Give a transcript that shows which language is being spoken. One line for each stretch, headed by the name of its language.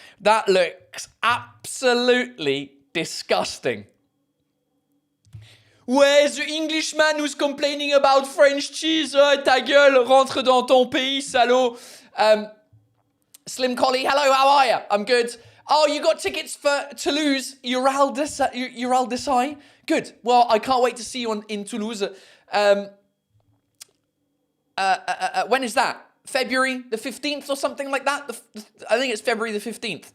English: That looks absolutely disgusting. Where's the Englishman who's complaining about French cheese?
French: Oh, ta gueule, rentre dans ton pays, salaud.
English: Slim Collie, hello, how are you? I'm good. Oh, you got tickets for Toulouse, Uraldesai? Good. Well, I can't wait to see you in Toulouse. When is that? February the 15th or something like that? I think it's February the 15th.